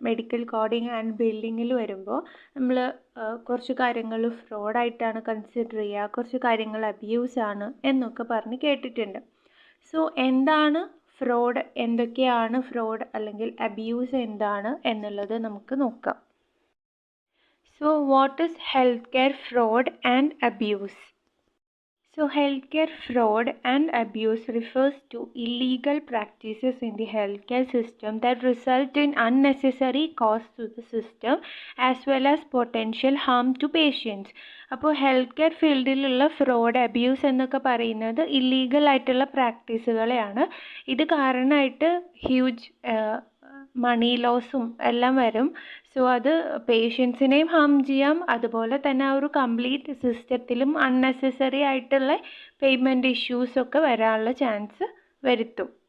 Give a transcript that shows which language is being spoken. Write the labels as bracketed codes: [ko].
[ml] Medical coding and ബില്ലിങ്ങിൽ വരുമ്പോൾ നമ്മൾ കുറച്ച് കാര്യങ്ങൾ ഫ്രോഡായിട്ടാണ് കൺസിഡർ ചെയ്യുക, കുറച്ച് കാര്യങ്ങൾ അബ്യൂസാണ് എന്നൊക്കെ പറഞ്ഞ് കേട്ടിട്ടുണ്ട്. സോ എന്താണ് ഫ്രോഡ്, എന്തൊക്കെയാണ് ഫ്രോഡ് അല്ലെങ്കിൽ അബ്യൂസ് എന്താണ് എന്നുള്ളത് നമുക്ക് നോക്കാം. [en] So what is health care fraud and abuse? So, healthcare fraud and abuse refers to illegal practices in the healthcare system that result in unnecessary costs to the system as well as potential harm to patients. [ml] അപ്പോൾ health care ഫീൽഡിലുള്ള fraud, abuse എന്നൊക്കെ പറയുന്നത് illegal ആയിട്ടുള്ള പ്രാക്ടീസുകളെയാണ്. ഇത് കാരണമായിട്ട് huge മണി ലോസും എല്ലാം വരും. So അത് പേഷ്യൻസിനെയും Ham ചെയ്യാം, അതുപോലെ തന്നെ ആ ഒരു കംപ്ലീറ്റ് സിസ്റ്റത്തിലും അൺനെസസറി ആയിട്ടുള്ള പേയ്മെൻറ്റ് ഇഷ്യൂസൊക്കെ വരാനുള്ള ചാൻസ് വരുത്തും.